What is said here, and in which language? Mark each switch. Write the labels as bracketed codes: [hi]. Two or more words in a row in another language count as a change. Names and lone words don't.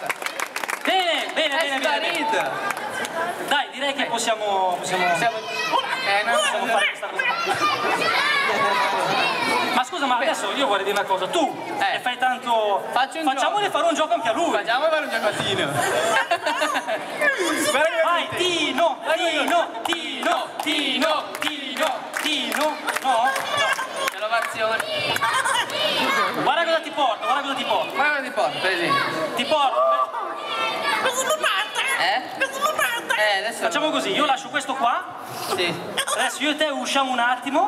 [it] Bene, bene, È bene. sparito. Bene. Dai, direi che possiamo fare questa cosa. Ma scusa, ma adesso io vorrei dire una cosa. Tu ne fai tanto... Facciamone fare un gioco anche a lui. Facciamo fare un gioco a Tino. Vai, Tino, Tino, Tino, Tino, Tino, Tino. No? Innovazione. Guarda cosa ti porto, guarda cosa ti porto. Guarda cosa ti porto, per esempio. Ti porto... Adesso facciamo così, io lascio questo qua. Sì. Adesso io e te usciamo un attimo.